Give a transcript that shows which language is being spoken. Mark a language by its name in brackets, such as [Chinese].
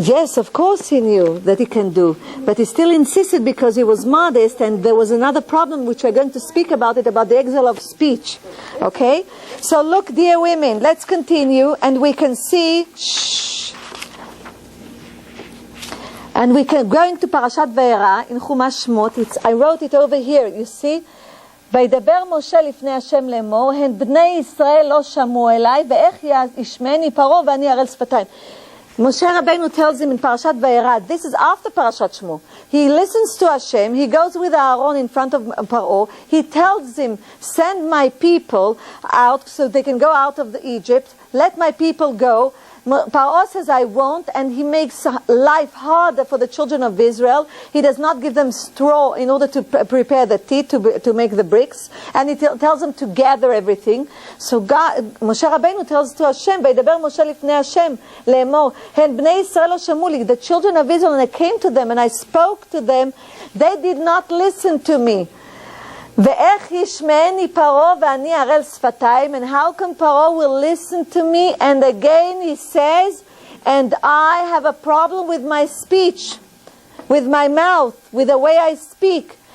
[English] Yes, of course he knew that he can do, but he still insisted because he was modest, and there was another problem which we're going to speak about it, about the exile of speech. Okay? So look, dear women, let's continue, and we can see, and we can go into Parashat Vayera in Chumash Shmot. I wrote it over here, you see? [Hebrew] וידבר משה לפני השם לאמור, הן בני ישראל לא שמעו אליי, ואיך ישמעני פרעה ואני ערל שפתיים. [English] Moshe Rabbeinu tells him in Parashat Vayera, this is after Parashat Shmo. He listens to Hashem, he goes with Aaron in front of Paro, he tells him, send my people out so they can go out of Egypt, let my people go. Paro says, I won't, and he makes life harder for the children of Israel. He does not give them straw in order to prepare the teeth, to make the bricks, and he tells them to gather everything. So Moshe Rabbeinu tells to Hashem, [Hebrew] וידבר משה לפני השם לאמור, הן בני ישראל לא שמעו לי. [English] The children of Israel, and I came to them and I spoke to them, they did not listen to me. [Hebrew] ואיך ישמעני פרעה ואני ערל שפתיים, [English] and how come Paro will listen to me? And again he says, and I have a problem with my speech, with my mouth, with the way I speak.